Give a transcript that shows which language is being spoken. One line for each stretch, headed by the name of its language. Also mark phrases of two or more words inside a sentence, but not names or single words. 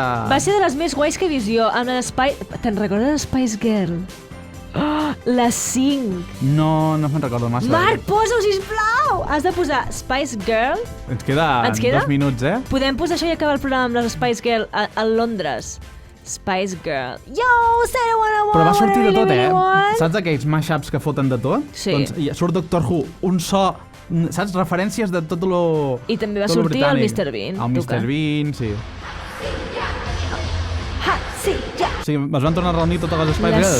Catalan: Va ser de les més guais que he vist jo. Te'n recordes de Spice Girl? Les 5. No me'n recordo massa. Marc, posa-ho, sisplau! Has de posar Spice Girl. Ens queda 2 minuts, Podem posar això i acabar el programa amb les Spice Girl a Londres.
English: Spice Girl. Yo, say what I want.
Catalan: Però va sortir de tot, Saps aquells mashups que foten de tot? Sí. Doncs surt Doctor Who, un so... Saps? Referències de tot lo... I també va sortir el Mr. Bean. El Mr. Bean, sí. Sí, es van tornar a reunir totes les Spice Girls.